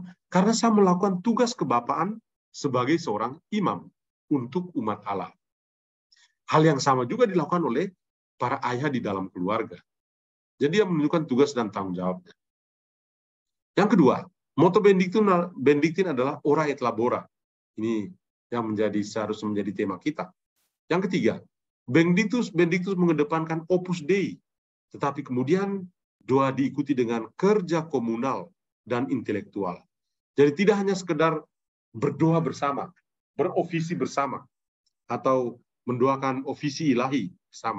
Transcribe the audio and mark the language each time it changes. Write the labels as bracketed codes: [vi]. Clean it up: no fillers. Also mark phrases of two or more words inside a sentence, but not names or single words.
[id] Karena saya melakukan tugas kebapaan sebagai seorang imam untuk umat Allah. Hal yang sama juga dilakukan oleh para ayah di dalam keluarga. Jadi dia menunjukkan tugas dan tanggung jawabnya. Yang kedua, motto Benediktin adalah [la] ora et labora. [id] Ini yang seharusnya menjadi tema kita. Yang ketiga, Benediktus mengedepankan [la] Opus Dei, [id] tetapi kemudian doa diikuti dengan kerja komunal dan intelektual. Jadi tidak hanya sekedar berdoa bersama, berofisi bersama, atau mendoakan ofisi ilahi bersama.